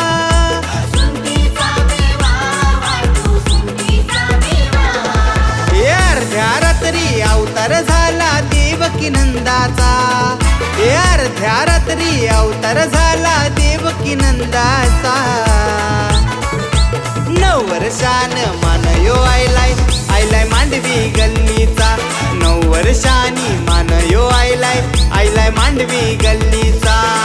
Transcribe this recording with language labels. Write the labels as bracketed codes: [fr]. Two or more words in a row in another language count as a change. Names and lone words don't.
[mr] हे अर्ध्या रात्री अवतार झाला देवकी नंदाचा, हे अर्ध्या रात्री अवतार झाला देवकी नंदाचा। [kok] 9 वर्षान मान यो आयलाय, आयलाय मांडवी गल्लीचा। 9 वर्षांनी मान यो आयलाय, आयलाय मांडवी गल्लीचा।